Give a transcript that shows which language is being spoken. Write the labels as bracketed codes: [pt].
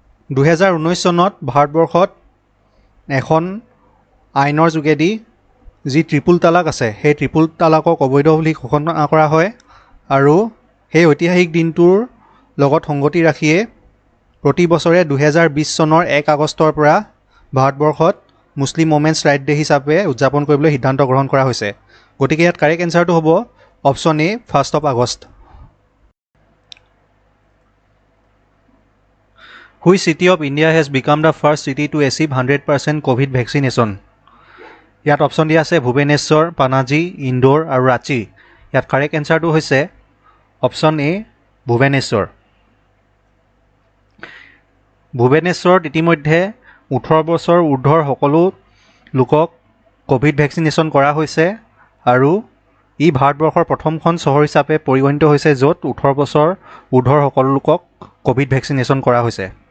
[as] 2019 চনত ভাৰতবৰ্ষত এখন আইনৰ যোগেদি যি ট্ৰিপুল তালাক আছে সেই ট্ৰিপুল তালাকক অবৈধ বুলি ঘোষণা কৰা হয় আৰু সেই ঐতিহাসিক দিনটোৰ লগত সংগতি ৰাখিয়ে প্ৰতি বছৰে 2020 চনৰ 1 আগষ্টৰ পৰা ভাৰতবৰ্ষত মুছলিম ওমেন্স ৰাইট ডে হিচাপে উদযাপন কৰিবলৈ সিদ্ধান্ত গ্ৰহণ কৰা হৈছে। গতিকে ইয়াত কাৰেক্ট এনচাৰটো হ'ব option A 1 August. [en] Which city of India has become the first city to achieve 100% COVID vaccination? [as] ইয়াত অপশ্যন দিয়া আছে ভুৱনেশ্বৰ, পানাজী, ইন্দোৰ আৰু ৰাঁচী। ইয়াত কাৰেক্ট এনচাৰটো হৈছে অপশ্যন এ ভুৱনেশ্বৰ। ভুৱনেশ্বৰত ইতিমধ্যে 18 বছৰ ঊৰ্ধৰ সকলো লোকক ক'ভিড ভেকচিনেশ্যন কৰা হৈছে আৰু ই ভাৰতবৰ্ষৰ প্ৰথমখন চহৰ হিচাপে পৰিগণিত হৈছে য'ত 18 বছৰ ঊৰ্ধৰ সকলো লোকক ক'ভিড ভেকচিনেশ্যন কৰা হৈছে।